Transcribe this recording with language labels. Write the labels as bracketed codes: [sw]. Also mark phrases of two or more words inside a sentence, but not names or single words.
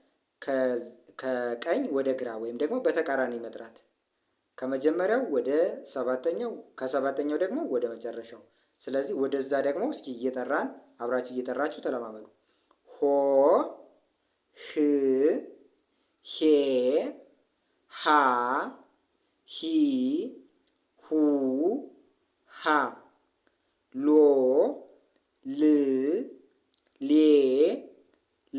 [am] ከቀኝ ወደ ግራ ወይም ደግሞ በተቃራኒ መጥራት ከመጀመሪያው ወደ ሰባተኛው ከሰባተኛው ደግሞ ወደ መጨረሻው። ስለዚህ ወደዛ ደግሞ እስኪ እየጠራን አብራችሁ እየጠራችሁ ተለማመዱ። ሆ ህ ሄ ሃ ሂ ሁ ሃ ሎ ል ሌ ላ